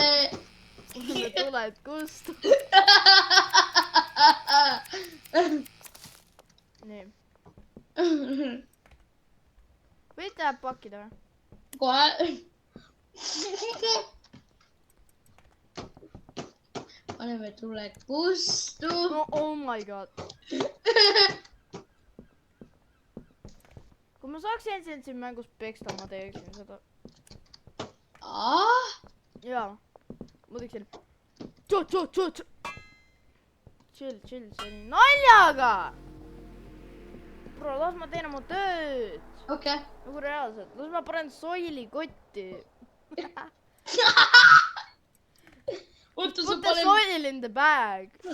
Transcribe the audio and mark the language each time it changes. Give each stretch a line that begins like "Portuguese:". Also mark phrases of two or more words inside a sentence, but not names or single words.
Estonian: paneme tuled kustu . nii . võite jääb pakkida või ? kohe . paneme tuled kustu .
English: no oh my god .
Estonian: kui ma saaksin sind siin mängus peksta , ma teeksin seda . jaa . ma teeksin . chill , see oli naljaga . bro , las ma teen oma tööd . okei . nagu reaalselt , las ma panen soili kotti . oota , sa
English: Put the
Estonian: paned .
English: soil in the bag .